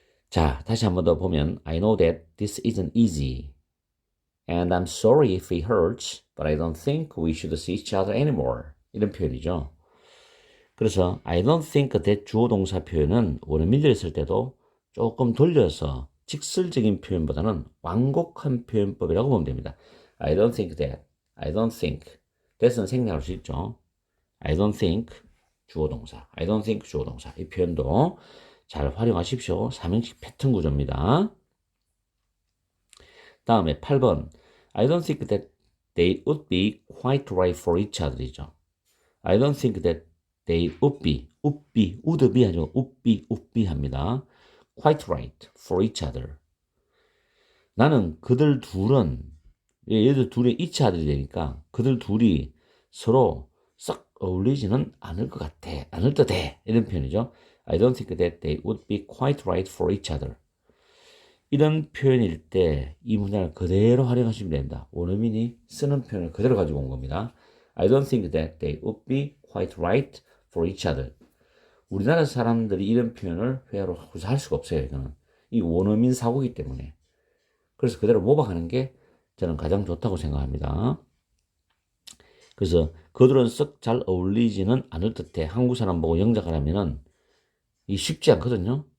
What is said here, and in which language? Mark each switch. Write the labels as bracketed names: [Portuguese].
[Korean] 자, 다시 한 번 더 보면 [English] I know that this isn't easy and I'm sorry if it hurts, but I don't think we should see each other anymore. [Korean] 이런 표현이죠. 그래서 [English] I don't think that [Korean] 주어 동사 표현은 원어민들이 쓸 때도 조금 돌려서 직설적인 표현보다는 완곡한 표현법이라고 보면 됩니다. [English] I don't think that. I don't think. [Korean] that은 생략할 수 있죠. [English] I don't think 주어 동사. I don't think 주어 동사. [Korean] 이 표현도 잘 활용하십시오. 삼형식 패턴 구조입니다. 다음에 8번. [English] I don't think that they would be quite right for each other이죠. I don't think that they would be 아니고 would be 합니다. quite right for each other. [Korean] 나는 그들 둘은 얘들 둘이 each other이 되니까 그들 둘이 서로 썩 어울리지는 않을 것 같아. 않을 듯해. 이런 표현이죠. [English] I don't think that they would be quite right for each other. [Korean] 이런 표현일 때 이 문장을 그대로 활용하시면 됩니다. 원어민이 쓰는 표현을 그대로 가지고 온 겁니다. [English] I don't think that they would be quite right for each other. [Korean] 우리나라 사람들이 이런 표현을 회화로 할 수가 없어요. 이거는. 이 원어민 사고이기 때문에. 그래서 그대로 모방하는 게 저는 가장 좋다고 생각합니다. 그래서 그들은 썩 잘 어울리지는 않을 듯해. 한국 사람 보고 영작하려면은 이 쉽지 않거든요.